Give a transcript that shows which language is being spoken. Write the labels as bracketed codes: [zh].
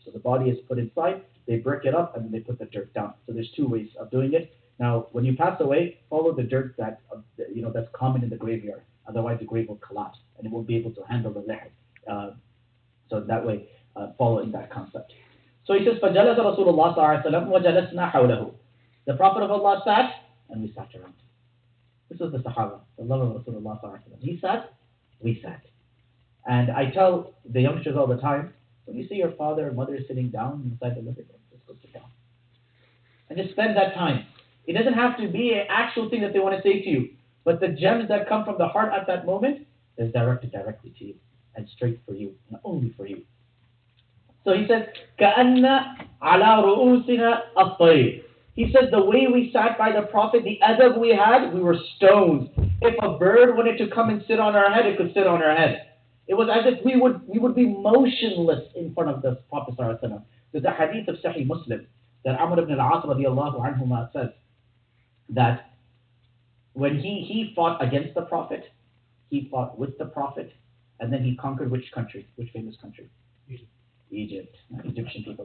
[en] So the body is put inside, they break it up, and then they put the dirt down. So there's two ways of doing it. Now, when you pass away, follow the dirt that's common in the graveyard. Otherwise, the grave will collapse, and it won't be able to handle the lihad. So that way, following that concept. So he says, [ar] فَجَلَسَ رَسُولُ اللَّهِ صَلَّى اللَّهُ عَلَيْهِ وَسَلَّمَ وَجَلَسْنَا حَوْلَهُ. [en] The Prophet of Allah sat, and we sat around. This was the Sahaba, the love of Rasulullah sallallahu alaihi wasallam. He sat, we sat. And I tell the youngsters all the time, when you see your father or mother sitting down inside the living room, just go sit down. And just spend that time. It doesn't have to be an actual thing that they want to say to you, but the gems that come from the heart at that moment is directed directly to you and straight for you and only for you. So he says, [ar] كَأَنَّ عَلَى رُؤُوسِنَا الطَّيْرِ. [en] He says the way we sat by the Prophet, the adab we had, we were stones. If a bird wanted to come and sit on our head, it could sit on our head. It was as if we would be motionless in front of the Prophet sallallahu alaihi wasallam. There's a hadith of Sahih Muslim that Amr ibn al-As radiallahu anhuma says that when he fought against the Prophet, he fought with the Prophet, and then he conquered which country? Which famous country? Egypt. Egyptian people.